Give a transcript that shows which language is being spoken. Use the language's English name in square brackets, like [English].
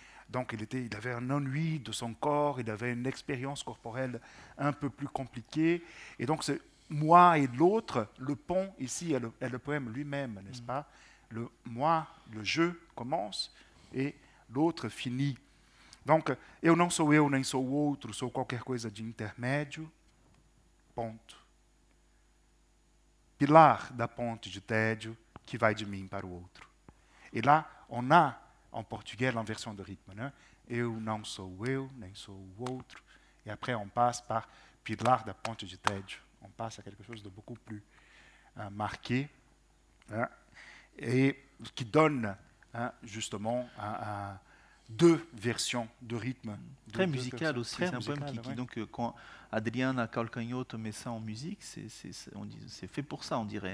[French] Donc il avait un ennui de son corps, il avait une expérience corporelle un peu plus compliquée. Et donc c'est moi et l'autre, le pont ici est le poème lui-même, n'est-ce pas? Le moi, le je commence et l'autre finit. [Portuguese] Donc, eu não sou eu, nem sou o outro, sou qualquer coisa de intermédio, ponto. Pilar da ponte de tédio que vai de mim para o outro. [French] Et là, on a en portugais l'inversion de rythme. [Portuguese] Né? Eu não sou eu, nem sou o outro. [French] Et après, on passe par [Portuguese] Pilar da ponte de tédio. [French] On passe à quelque chose de beaucoup plus marqué hein, et qui donne hein, justement deux versions de rythme. Très musical aussi. C'est un poème qui donc, quand Adriana Calcanhoto met ça en musique, c'est fait pour ça, on dirait.